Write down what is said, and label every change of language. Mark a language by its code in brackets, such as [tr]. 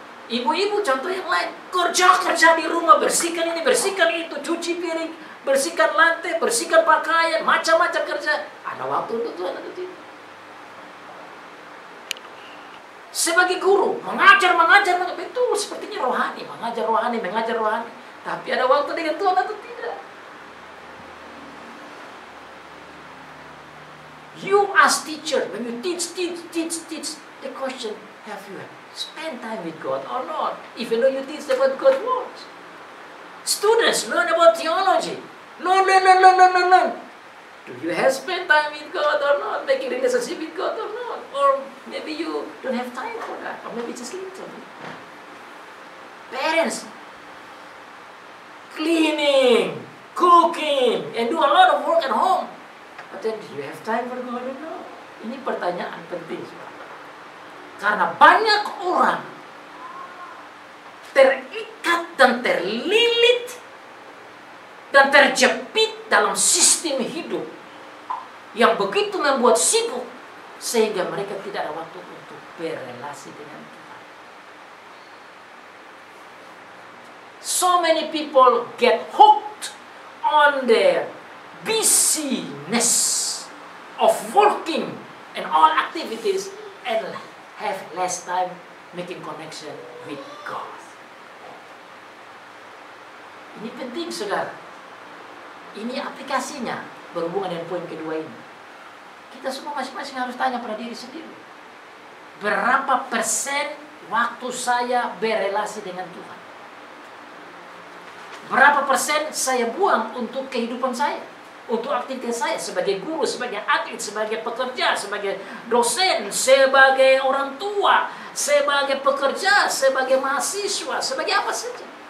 [id] Ibu-ibu contoh yang lain, kerja di rumah, bersihkan ini, bersihkan itu, cuci piring, bersihkan lantai, bersihkan pakaian, macam-macam kerja. Ada waktu untuk Tuhan atau tidak? Sebagai guru, mengajar, betul, sepertinya rohani, mengajar rohani. Tapi ada waktu dengan Tuhan atau tidak? [en] You as teacher, when you teach, the question, have you spend time with God or not, even though you teach them what God wants. Students, learn about theology. Learn. Do you have spent time with God or not? Making relationship with God or not? Or maybe you don't have time for that. Or maybe just little. Parents, cleaning, cooking, and do a lot of work at home. But then, do you have time for God or not? [id] Ini pertanyaan penting. Karena banyak orang terikat dan terlilit dan terjepit dalam sistem hidup yang begitu membuat sibuk sehingga mereka tidak ada waktu untuk berrelasi dengan Tuhan. [en] So many people get hooked on their busyness of working and all activities and have less time making connection with God. [id] Ini penting, saudara. Ini aplikasinya berhubungan dengan poin kedua ini. Kita semua masing-masing harus tanya pada diri sendiri. Berapa persen waktu saya berrelasi dengan Tuhan? Berapa persen saya buang untuk kehidupan saya? Untuk aktivitas saya sebagai guru, sebagai atlet, sebagai pekerja, sebagai dosen, sebagai orang tua, sebagai pekerja, sebagai mahasiswa, sebagai apa saja.